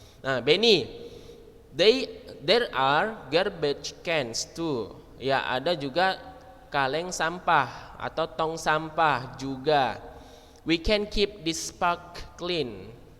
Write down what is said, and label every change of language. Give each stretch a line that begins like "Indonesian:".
English: Nah, Benny, there are garbage cans too.
Indonesian: Ya, ada juga kaleng sampah atau tong sampah juga.
English: We can keep this park clean.